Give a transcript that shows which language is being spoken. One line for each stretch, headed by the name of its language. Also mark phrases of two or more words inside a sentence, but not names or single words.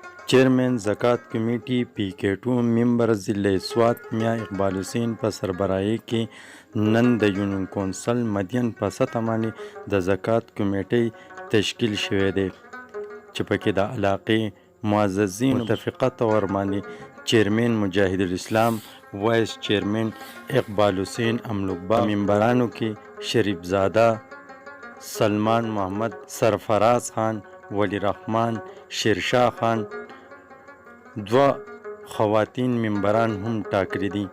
Pashto: چیرمین زکات کمیٹی پی کے ٹو ممبر ضلع سوات میاں اقبال حسین په سربراهي کې نن د یونین کونسل مدین په سطح باندې د زکات کمیټۍ تشکیل شوی دی چې پکې د علاقې معززین متفقه طور باندې چیرمین مجاهد الاسلام وایس چیرمین اقبال حسین املوکبا ممبرانو کې شریف زاده سلمان محمد سرفراز خان ولی رحمان شیرشاه خان دوه خواتین ممبران هم ټاکلي دي.